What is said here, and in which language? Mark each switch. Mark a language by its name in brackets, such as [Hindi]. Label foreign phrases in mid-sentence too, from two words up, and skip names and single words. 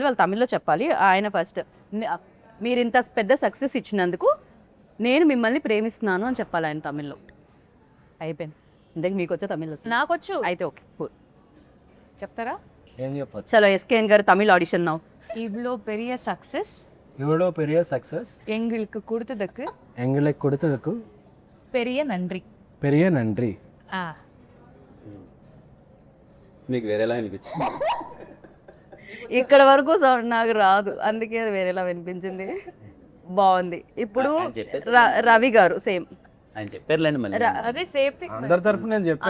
[Telugu] వాళ్ళు తమిళ్లో చెప్పాలి. ఆయన ఫస్ట్ మీరు ఇంత పెద్ద సక్సెస్ ఇచ్చినందుకు నేను మిమ్మల్ని ప్రేమిస్తున్నాను అని చెప్పాలి ఆయన తమిళ్లో. అయిపోయింది. ఇంతకు మీకు వచ్చే తమిళ్ నాకొచ్చు, అయితే [English] okay cool. [Telugu] చెప్తారా? ఏం చెప్పచ్చు. చలో ఎస్కేఎన్ గారు తమిళ్ [English] audition now. [Tamil] இவ்வளோ பெரிய சக்ஸஸ் எவ்வளோ பெரிய சக்ஸஸ் எங்களுக்கு கொடுத்ததுக்கு எங்களுக்கு கொடுத்ததுக்கு பெரிய நன்றி. பெரிய நன்றி. [Telugu] మీకు వేరేలా అనిపించింది? ఇక్కడ వరకు నాకు రాదు, అందుకే వేరేలా వినిపించింది. బాగుంది. ఇప్పుడు రవి గారు సేమ్ ఆయన చెప్పారులేండి మళ్ళీ. అదే [English] same thing. [Telugu] అందరి తరఫున నేను చెప్పాను.